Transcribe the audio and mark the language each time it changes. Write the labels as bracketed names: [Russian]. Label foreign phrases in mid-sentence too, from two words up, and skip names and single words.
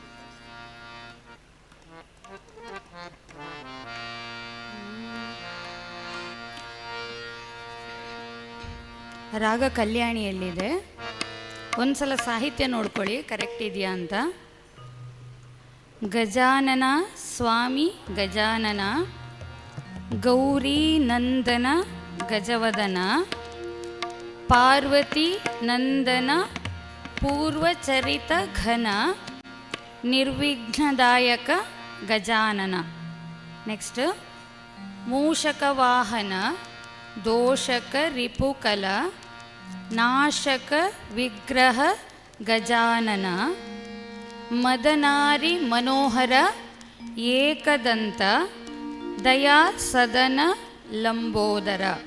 [Kannada] ರಾಗ ಕಲ್ಯಾಣಿಯಲ್ಲಿದೆ. ಒಂದ್ಸಲ ಸಾಹಿತ್ಯ ನೋಡ್ಕೊಳ್ಳಿ ಕರೆಕ್ಟ್ ಇದೆಯಾ ಅಂತ. ಗಜಾನನ ಸ್ವಾಮಿ ಗಜಾನನ ಗೌರಿ ನಂದನ ಗಜವದನ ಪಾರ್ವತಿ ನಂದನ ಪೂರ್ವಚರಿತ ಘನ ನಿರ್ವಿಘ್ನದಾಯಕ ಗಜಾನನ. ನೆಕ್ಸ್ಟ್ ಮೂಷಕ ವಾಹನ ದೋಷಕ ರಿಪುಕಲ ನಾಶಕ ವಿಗ್ರಹ ಗಜಾನನ ಮದನಾರಿ ಮನೋಹರ ಏಕದಂತ ದಯಾ ಸದನ ಲಂಬೋದರ